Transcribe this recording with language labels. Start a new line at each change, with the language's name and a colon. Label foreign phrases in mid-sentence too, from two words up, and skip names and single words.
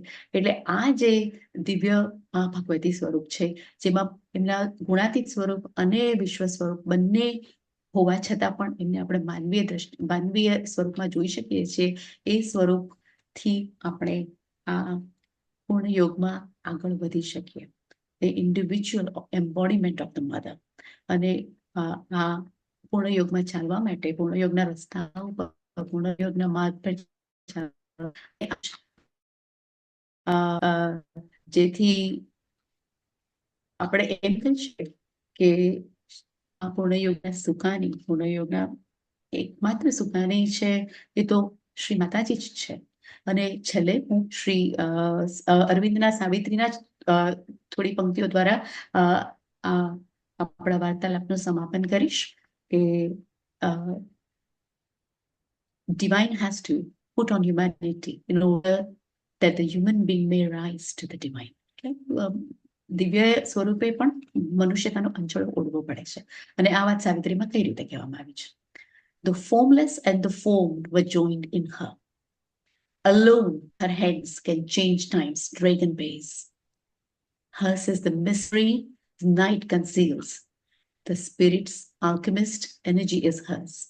Gujarati: એટલે આ જે દિવ્ય ભગવતી સ્વરૂપ છે, જેમાં એમના ગુણાતીત સ્વરૂપ અને વિશ્વ સ્વરૂપ બંને હોવા છતાં પણ એમને આપણે માનવીય સ્વરૂપમાં જોઈ શકીએ છીએ. એ સ્વરૂપથી આપણે આ પૂર્ણ યોગમાં આગળ વધી શકીએ.
English: The individual embodiment of the mother.
Gujarati: અને આ પૂર્ણ યોગમાં ચાલવા માટે, પૂર્ણ યોગના રસ્તા ઉપર, પૂર્ણ યોગના માર્ગ પર જેથી આપણે એમ કહી શકીએ કે આ પૂર્ણયોગના સુકાની, પૂર્ણયોગના એકમાત્ર સુકાની છે એ તો શ્રી માતાજી જ છે. અને છેલ્લે હું શ્રી અરવિંદના સાવિત્રીના જ થોડી પંક્તિઓ દ્વારા આપણા વાર્તાલાપનું સમાપન કરીશ કે
English: divine has to put on humanity in order that the human being may rise to the divine.
Gujarati: દિવ્ય સ્વરૂપે પણ મનુષ્યતાનો અંચળો ઓળવો પડે છે. અને આ વાત સાવિત્રીમાં કઈ રીતે કહેવામાં આવી છે?
English: The formless and the formed were joined in her. Alone her hands can change time's dragon ways. Hers is the mystery the night conceals. The spirits alchemist energy is hers.